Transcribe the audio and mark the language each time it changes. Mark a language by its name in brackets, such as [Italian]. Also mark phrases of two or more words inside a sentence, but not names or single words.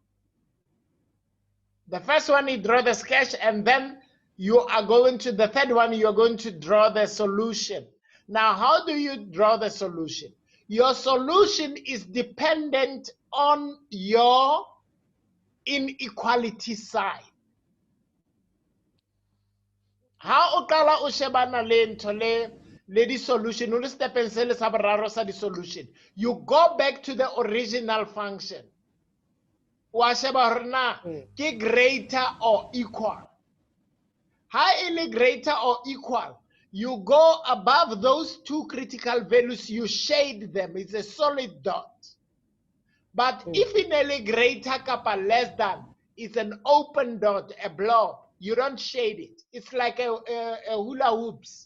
[English] The first one, you draw the sketch, and then you are going to the third one, you are going to draw the solution. Now, how do you draw the solution? Your solution is dependent on your inequality side. [Southern Sotho] How o qala o shebana le ntho le di solution o le stepeng se le sa boraro sa di solution, [English] you go back to the original function. [Southern Sotho] Wa sheba hore na ke [English] greater or equal. [Southern Sotho] Ha e le [English] greater or equal, you go above those two critical values, you shade them. It's a solid dot. But if in a greater kappa less than, it's an open dot, a blob. You don't shade it. It's like a hula hoops.